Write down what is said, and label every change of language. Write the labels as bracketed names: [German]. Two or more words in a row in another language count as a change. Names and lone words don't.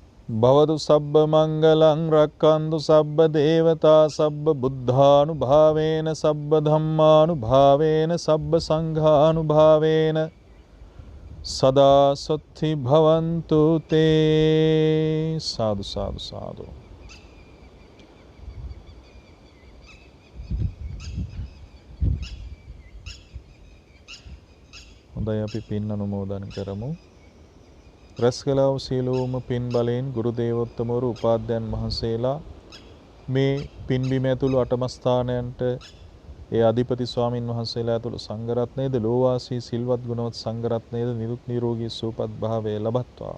[Pali] भवतु सब्ब मंगलं रक्कन्तु सब्ब देवता सब्ब बुद्धानुभावेन सब्ब धम्मानुभावेन सब्ब संघानुभावेन सदा सुखी भवन्तु ते। साधु साधु साधु। [Sinhala] හොඳයි අපි පින් අනුමෝදන් කරමු. රැස් කළා වූ සියලුම පින් බලයෙන් ගුරු දේවෝත්තමවරු උපාධ්‍යයන් වහන්සේලා මේ පින්බිම ඇතුළු අටම ස්ථානයන්ට ඒ අධිපති ස්වාමින් වහන්සේලා ඇතුළු සංඝ රත්නයේද ලෝවාසී සිල්වත් ගුණවත් සංඝ රත්නයේද නිරුක් නිරෝගී සුවපත් භාවය ලබත්වා.